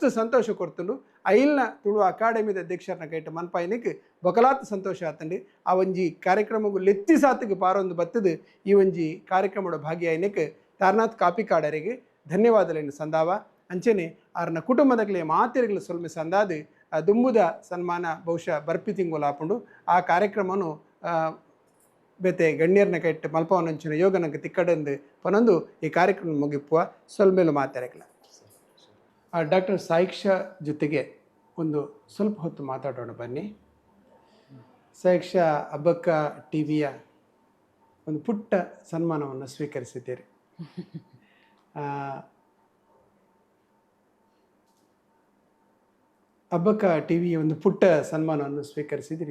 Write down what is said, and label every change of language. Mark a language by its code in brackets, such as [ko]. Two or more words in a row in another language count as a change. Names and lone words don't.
[tcy] ಸಂತೋಷ ಕೊಡ್ತಂಡು ಐಲ್ನ ತುಳು ಅಕಾಡೆಮಿದ ಅಧ್ಯಕ್ಷರನ್ನ ಕೈಟ ಮನ್ಪಾಯಿನಕ್ಕೆ ಬೊಕಲಾತ್ ಸಂತೋಷ ಆತಂಡಿ ಆ ಒಂಜಿ ಕಾರ್ಯಕ್ರಮಗೂ ಲೆತ್ತಿ ಸಾತಿಗೆ ಪಾರೊಂದು ಬತ್ತದು ಈ ಒಂಜಿ ಕಾರ್ಯಕ್ರಮದ ಭಾಗಿಯಾಯಿನಕ್ಕೆ ತಾರನಾಥ್ ಕಾಪಿಕಾಡರಿಗೆ ಧನ್ಯವಾದಗಳನ್ನು ಸಂದಾವ ಅಂಚೆನೆ ಆರ್ನ ಕುಟುಂಬದಗ್ಲೆ ಮಾತಿರಗಳು ಸೊಲ್ಮೆ ಸಂದಾದು ದುಂಬುದ ಸನ್ಮಾನ ಬಹುಶಃ ಬರ್ಪಿ ತಿಂಗೋಲಾಪುಂಡು ಆ ಕಾರ್ಯಕ್ರಮನು ಬೇತೆ ಗಣ್ಯರ್ನ ಕೈಟ್ಟು ಮಲ್ಪವನಂಚಿನ ಯೋಗನಂಗೆ ತಿಕ್ಕಡಂದು ಪನೊಂದು ಈ ಕಾರ್ಯಕ್ರಮ ಮುಗಿಪುವ ಸ್ವಲ್ಮೇಲು ಮಾತಾಡಕ್ಲ. [kn] ಡಾಕ್ಟರ್ ಸಾಯಿಕ್ಷಾ ಜೊತೆಗೆ ಒಂದು ಸ್ವಲ್ಪ ಹೊತ್ತು ಮಾತಾಡೋಣ ಬನ್ನಿ. ಸಾಯಿಕ್ಷಾ ಅಬ್ಬಕ್ಕ ಟಿವಿಯ ಒಂದು ಪುಟ್ಟ ಸನ್ಮಾನವನ್ನು ಸ್ವೀಕರಿಸಿದ್ದೀರಿ. ಅಬ್ಬಕ್ಕ ಟಿವಿಯ ಒಂದು ಪುಟ್ಟ ಸನ್ಮಾನವನ್ನು ಸ್ವೀಕರಿಸಿದ್ದೀರಿ.